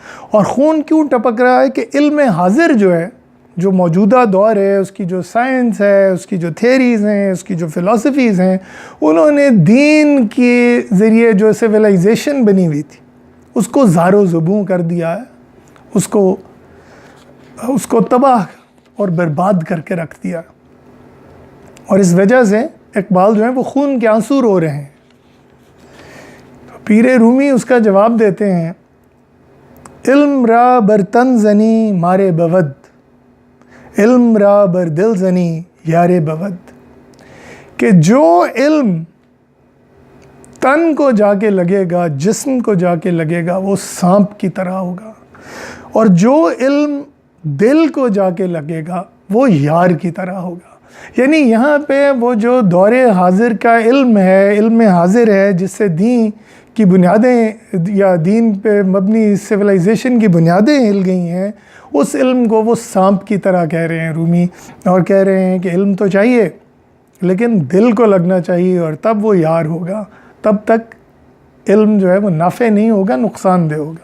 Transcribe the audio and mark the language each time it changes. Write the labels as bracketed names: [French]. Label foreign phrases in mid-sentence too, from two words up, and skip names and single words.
[Urdu] اور خون کیوں ٹپک رہا ہے کہ علم حاضر جو ہے، جو موجودہ دور ہے، اس کی جو سائنس ہے، اس کی جو تھیریز ہیں، اس کی جو فلسفیز ہیں، انہوں نے دین کے ذریعے جو سویلائزیشن بنی ہوئی تھی اس کو زار و زبوں کر دیا ہے، اس کو تباہ اور برباد کر کے رکھ دیا، اور اس وجہ سے اقبال جو ہیں وہ خون کے آنسو رو رہے ہیں۔ تو پیر رومی اس کا جواب دیتے ہیں، [Persian] علم را بر تن زنی مارے بود، علم را بر دل زنی یار بود، [Urdu] کہ جو علم تن کو جا کے لگے گا، جسم کو جا کے لگے گا، وہ سانپ کی طرح ہوگا، اور جو علم دل کو جا کے لگے گا وہ یار کی طرح ہوگا۔ یعنی یہاں پہ وہ جو دور حاضر کا علم ہے، علم حاضر ہے، جس سے دین کی بنیادیں یا دین پہ مبنی سویلائزیشن کی بنیادیں ہل گئی ہیں، اس علم کو وہ سانپ کی طرح کہہ رہے ہیں رومی، اور کہہ رہے ہیں کہ علم تو چاہیے لیکن دل کو لگنا چاہیے، اور تب وہ یار ہوگا، تب تک علم جو ہے وہ نافع نہیں ہوگا، نقصان دہ ہوگا۔